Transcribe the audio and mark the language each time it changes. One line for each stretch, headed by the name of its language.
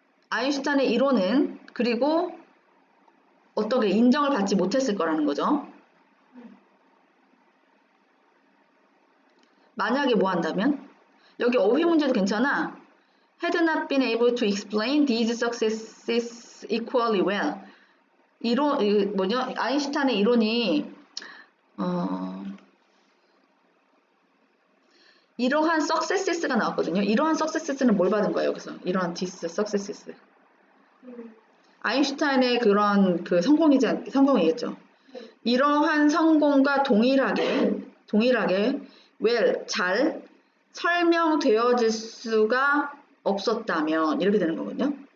Korean: 아인슈타인의 이론은 그리고 어떻게 인정을 받지 못했을 거라는 거죠. 만약에 뭐 한다면? 여기 어휘 문제도 괜찮아.
English: Had not been able to explain these successes equally well.
Korean: 이론, 뭐냐? 아인슈타인의 이론이 이러한 successes가 나왔거든요. 이러한 successes는 뭘 받은 거예요? 여기서 이러한
English: this successes.
Korean: 아인슈타인의 그런 그 성공이겠죠. 이러한 성공과 동일하게 well 잘 설명되어질 수가 없었다면 이렇게 되는 거거든요.